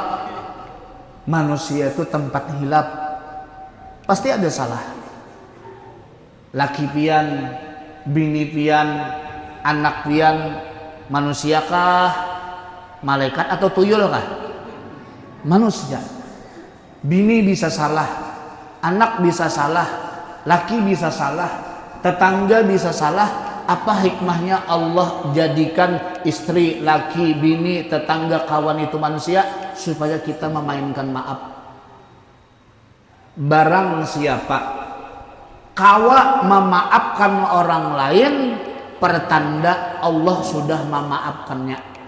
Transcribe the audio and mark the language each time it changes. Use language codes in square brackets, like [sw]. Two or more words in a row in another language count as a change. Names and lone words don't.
[id] Manusia itu tempat hilap, pasti ada salah. [bjn] Laki pian, bini pian, anak pian, manusia kah? [id] Malaikat atau tuyul kah? Manusia. [bjn] Bini bisa salah, anak bisa salah, laki bisa salah, tetangga bisa salah. [id] Apa hikmahnya Allah jadikan istri, laki, bini, tetangga, kawan itu manusia? Supaya kita memainkan maaf. Barang siapa kawa memaafkan orang lain, pertanda Allah sudah memaafkannya.